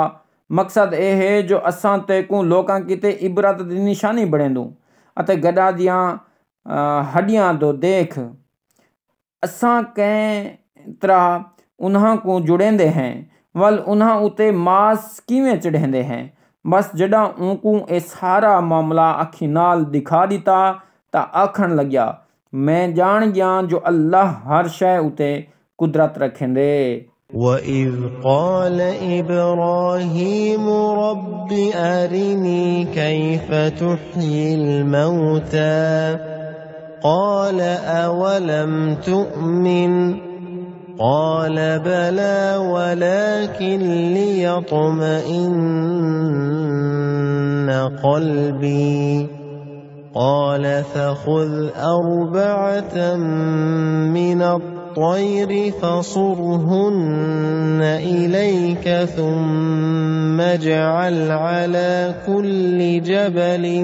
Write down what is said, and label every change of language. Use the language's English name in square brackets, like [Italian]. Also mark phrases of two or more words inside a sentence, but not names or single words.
[Saraiki] مقصد اے ہے جو اساں تے کو لوکاں کیتے عبرت دی نشانی بڑھیں دوں، اتے گڈاں دیاں ہڈیاں دو دیکھ، اساں کیں طرح انہاں کو جڑیندے ہیں، ول انہاں اتے ماس کیویں چڑھیندے ہیں۔ بس جڈاں اون کو اے سارا معاملہ اکھی نال دکھا دیتا تا آکھن لگیا میں جان گیاں جو اللہ ہر شے اتے قدرت رکھیندے۔ [Arabic] وَإِذْ قَالَ إِبْرَاهِيمُ رَبِّ أَرِنِي كَيْفَ تُحْيِي الْمَوْتَى قَالَ أَوَلَمْ تُؤْمِنْ قَالَ بَلَى وَلَكِنْ لِيَطْمَئِنَّ قَلْبِي قَالَ فَخُذْ 4 مِنَ الطَّيْرِ فَصُرْهُنَّ إِلَيْكَ ثُمَّ اجْعَلْ عَلَى كُلِّ جَبَلٍ